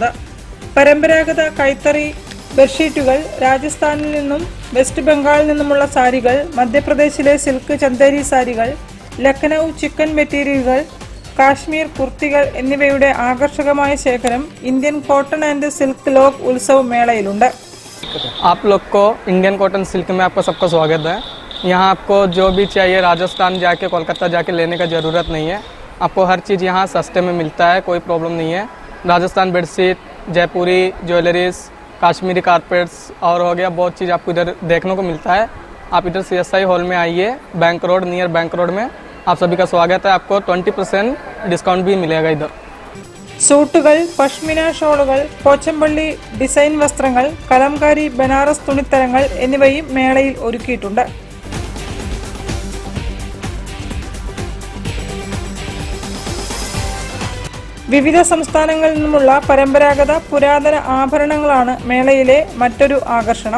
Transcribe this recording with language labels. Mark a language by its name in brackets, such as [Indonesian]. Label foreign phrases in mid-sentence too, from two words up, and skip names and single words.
[Malayalam] പരമ്പരാഗത കൈത്തറി ബെഡ്ഷീറ്റുകൾ, രാജസ്ഥാനിൽ നിന്നും വെസ്റ്റ് ബംഗാളിൽ നിന്നുമുള്ള സാരികൾ, മധ്യപ്രദേശിലെ സിൽക്ക് ചന്ദേരി സാരികൾ, ലക്നൌ ചിക്കൻ മെറ്റീരിയലുകൾ, കാശ്മീർ കുർത്തികൾ എന്നിവയുടെ ആകർഷകമായ ശേഖരം ഇന്ത്യൻ കോട്ടൺ ആൻഡ് സിൽക്ക് ലോഗ് ഉത്സവ് മേളയിലുണ്ട്. [Hindi] आप लोग को इंडियन कॉटन सिल्क में आपका सबका स्वागत है। यहाँ आपको जो भी चाहिए राजस्थान जाके कोलकाता जाके लेने का ज़रूरत नहीं है। आपको हर चीज़ यहाँ सस्ते में मिलता है, कोई प्रॉब्लम नहीं है। राजस्थान बेडशीट, जयपुरी ज्वेलरीज, काश्मीरी कारपेट्स और हो गया बहुत चीज़ आपको इधर देखने को मिलता है। आप इधर CSI हॉल में आइए, बैंक रोड, नियर बैंक रोड में आप सभी का स्वागत है। आपको 20% डिस्काउंट भी मिलेगा इधर। [Malayalam] സൂട്ടുകൾ, പഷ്മിന ഷോളുകൾ, പോച്ചമ്പള്ളി ഡിസൈൻ വസ്ത്രങ്ങൾ, കലംകാരി ബനാറസ് തുണിത്തരങ്ങൾ എന്നിവയും മേളയിൽ ഒരുക്കിയിട്ടുണ്ട്. വിവിധ സംസ്ഥാനങ്ങളിൽ നിന്നുമുള്ള പരമ്പരാഗത പുരാതന ആഭരണങ്ങളാണ് മേളയിലെ മറ്റൊരു ആകർഷണം.